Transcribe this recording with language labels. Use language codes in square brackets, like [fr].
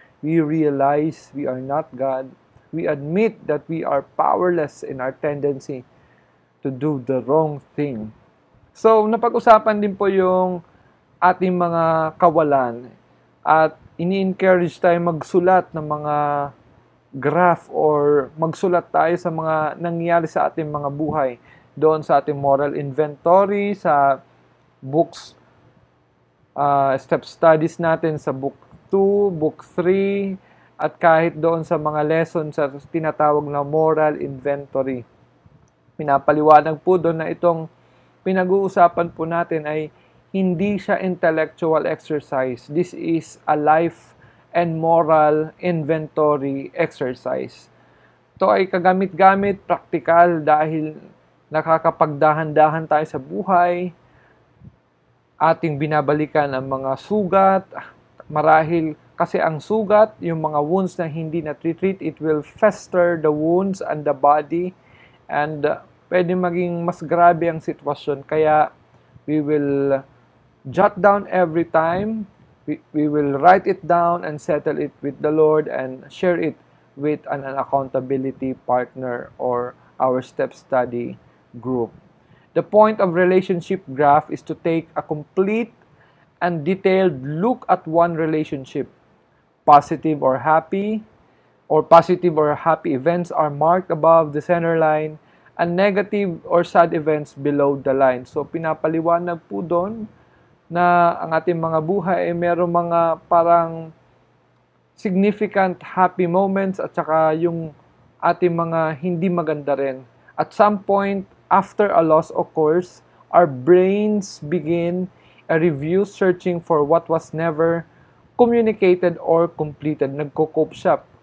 [en] We realize we are not God. We admit that we are powerless in our tendency to do the wrong thing. [tl] So, napag-usapan din po yung ating mga kawalan at ini-encourage tayo magsulat ng mga graph or magsulat tayo sa mga nangyayari sa ating mga buhay. Doon sa ating moral inventory, sa books, step studies natin sa book 2, book 3, at kahit doon sa mga lessons sa tinatawag na moral inventory. Pinapaliwanag po doon na itong pinag-uusapan po natin ay hindi siya intellectual exercise. [en] This is a life and moral inventory exercise. [tl] Ito ay kagamit-gamit, praktikal dahil nakakapagdahan-dahan tayo sa buhay. Ating binabalikan ang mga sugat. Marahil kasi ang sugat, yung mga wounds na hindi na-treat, [en] it will fester the wounds and the body, and [tl] pwede maging mas grabe ang sitwasyon. [en] Kaya we will jot down every time, we will write it down and settle it with the Lord and share it with an accountability partner or our step study group. The point of relationship graph is to take a complete and detailed look at one relationship. Positive or happy events are marked above the center line, and negative or sad events below the line. [tl] So pinapaliwanag po doon na ang ating mga buhay ay merong mga parang [en] significant happy moments [tl] at saka yung ating mga hindi maganda rin. [en] At some point after a loss occurs, our brains begin a review searching for what was never communicated or completed. [tl] Nagko-cope siya.